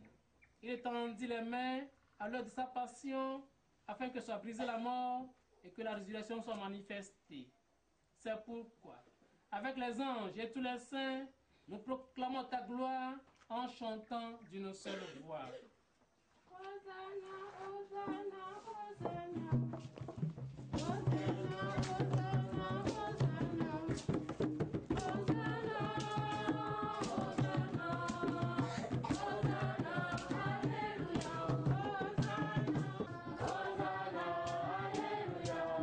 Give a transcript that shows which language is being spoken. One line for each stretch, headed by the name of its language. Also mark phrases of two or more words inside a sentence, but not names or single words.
French: Il étendit les mains à l'heure de sa passion, afin que soit brisée la mort et que la résurrection soit manifestée. C'est pourquoi, avec les anges et tous les saints, nous proclamons ta gloire en chantant d'une seule voix. Hosanna, Hosanna, Hosanna. Hosanna, Hosanna, Hosanna. Hosanna, Hosanna. Hosanna, Alléluia. Hosanna, Hosanna, Alléluia.